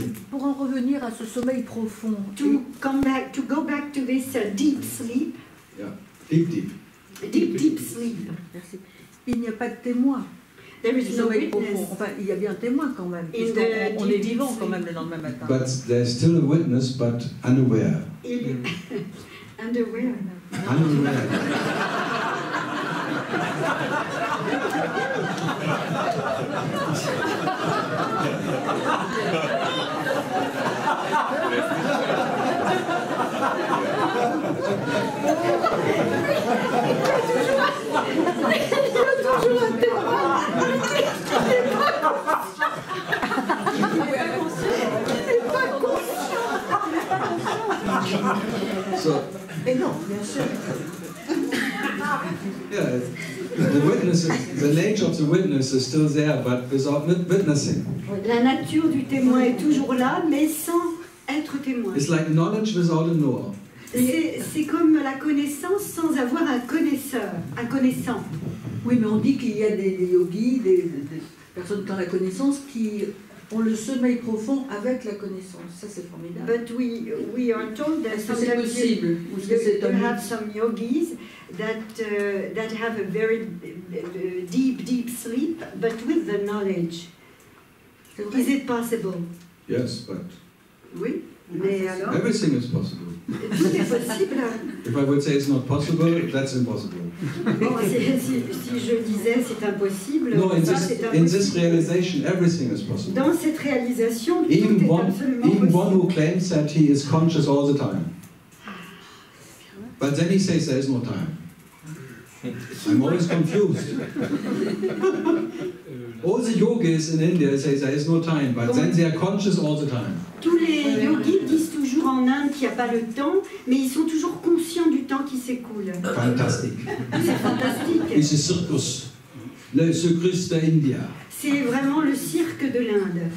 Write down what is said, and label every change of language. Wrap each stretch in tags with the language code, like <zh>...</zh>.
<fr>Pour en revenir à ce sommeil profond.</fr> <en>To go back to this deep sleep. Yeah, deep. Deep sleep.</en> <fr>Merci. Il n'y a pas de témoin.</fr> <en>There is no witness.</en> <fr>Enfin, il y a bien un témoin quand même. On est vivant quand même le lendemain matin.</fr> <en>But there's still a witness, but unaware. Underwear. Unaware. So, yeah, the witnesses, the nature of the witness is still there, but without witnessing.</en> <fr>La nature du témoin est toujours là, mais sans être témoin.</fr> <en>It's like knowledge without a knower.</en> <fr>C'est comme la connaissance sans avoir un connaisseur, un connaissant. Oui, mais on dit qu'il y a des yogis, des personnes qui ont la connaissance qui ont le sommeil profond avec la connaissance. Ça, c'est formidable.</fr> <en>But we are told that</en> <fr>c'est possible.</fr> <en>You have some yogis that have a very deep sleep, but with the knowledge. Is it possible? Yes, but</en> <fr>oui, mais alors</fr> <en>everything is possible.</en> <fr>Tout est possible.</fr> <en>If I would say it's not possible, that's impossible.</en> <fr>Bon, si je disais c'est impossible,</fr> <en>no,</en> <fr>c'est impossible.</fr> <en>In this realization, everything is possible.</en> <fr>Dans cette réalisation, tout</fr> <en>even</en> <fr>est absolument possible.</fr> <en>One who claims that he is conscious all the time, but then he says there is no time. I'm always confused. All the yogis in India say there is no time, but then they are conscious all the time.</en> <fr>Tous les yogis disent toujours en Inde qu'il n'y a pas le temps, mais ils sont toujours conscients du temps qui s'écoule. Fantastique. C'est fantastique. Et c'est circus, le circus d'India. C'est vraiment le cirque de l'Inde.</fr>